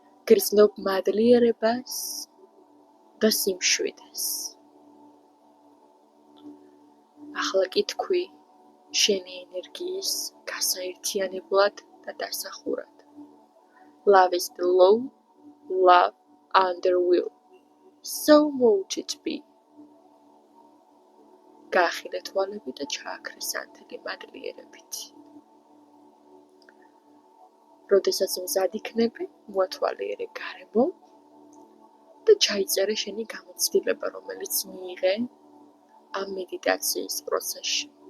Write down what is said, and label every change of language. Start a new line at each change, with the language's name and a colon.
Georgian: გრძნობ მადლიერებას და სიმშვიდეს. ახლა კი თქვი შენი ენერგიის გასაერთიანებლად და დასახურად.
English: Love is below, love under will. So mote it be.
Georgian: გაახილე თვალები და ჩააქრე სანთელი მადლიერებით. როდესაც მზად იქნები, მოათვალიერე გარემო და ჩაიწერე შენი გამოცდილება, რომელიც მიიღე ამ მედიტაციის პროცესში.